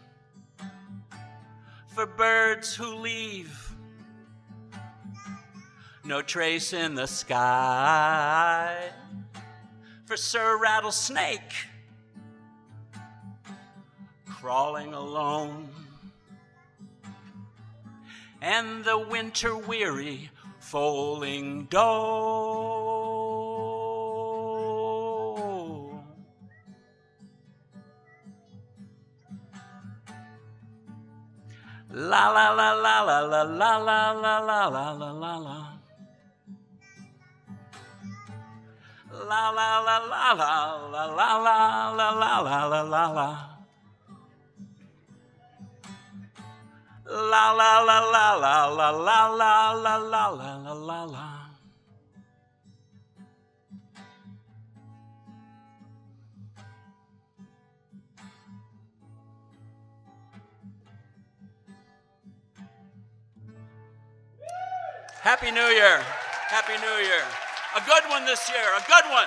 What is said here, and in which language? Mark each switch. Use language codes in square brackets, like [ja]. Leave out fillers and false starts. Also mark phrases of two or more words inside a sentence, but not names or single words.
[en] for birds who leave no trace in the sky, for Sir Rattlesnake crawling alone, and the winter weary foaling doe. La la la la la la la la la la la la la la. La la la la la la la la la la la la la la. La la la la la la la la la la la la la. Happy New Year. Happy New Year. A good one this year. A good one.